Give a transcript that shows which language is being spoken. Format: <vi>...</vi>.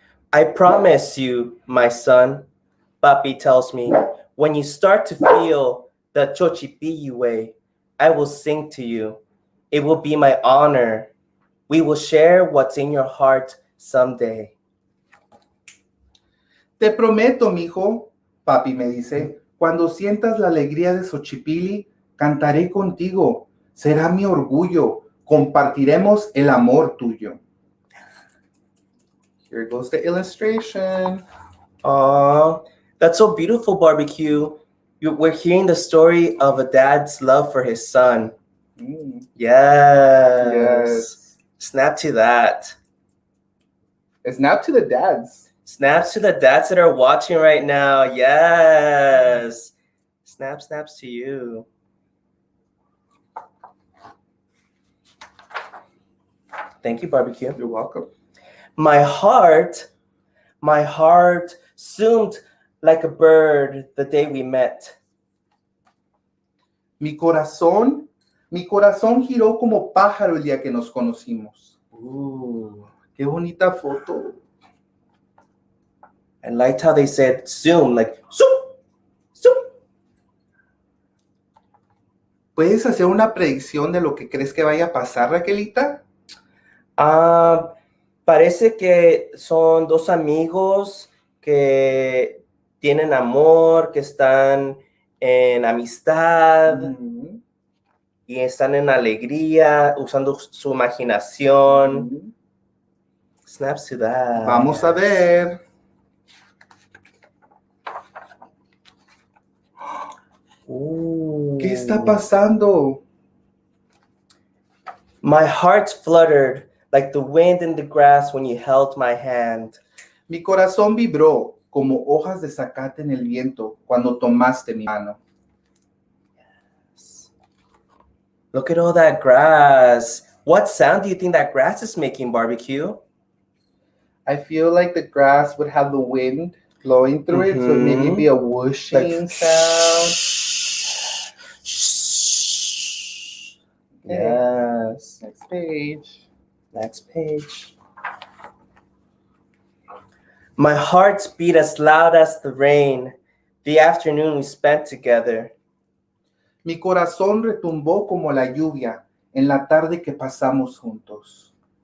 <en>I promise you, my son, Papi tells me, when you start to feel the chochipiyu way, I will sing to you. It will be my honor. We will share what's in your heart someday.</en> <es>Te prometo, mijo, papi me dice, cuando sientas la alegría de Xochipilli, cantaré contigo. Será mi orgullo. Compartiremos el amor tuyo.</es> <en>Here goes the illustration. Aw, that's so beautiful, Barbie Q. We're hearing the story of a dad's love for his son. Yes. Snap to that. Snap to the dads. Snaps to the dads that are watching right now. Yes. Snaps to you. Thank you, Barbie Q. You're welcome. My heart zoomed like a bird the day we met.</en> <es>Mi corazón giró como pájaro el día que nos conocimos. Qué bonita foto.</es> <en>I liked how they said zoom, like zoom, zoom.</en> <es>¿Puedes hacer una predicción de lo que crees que vaya a pasar, Raquelita? Parece que son dos amigos que tienen amor, que están en amistad y están en alegría, usando su imaginación.</es> <en>Snaps to that.</en> <es>Vamos a ver. ¿Qué está pasando?</es> <en>My heart fluttered like the wind in the grass when you held my hand.</en> <es>Mi corazón vibró como hojas de zacate en el viento cuando tomaste mi mano.</es> <en>Yes. Look at all that grass. What sound do you think that grass is making, Barbie Q? I feel like the grass would have the wind blowing through it, so maybe it'd be a whooshing sound. Yes. Next page. Next page. My heart beat as loud as the rain, the afternoon we spent together.</en> <es>Mi corazón retumbó como la lluvia en la tarde que pasamos juntos.</es>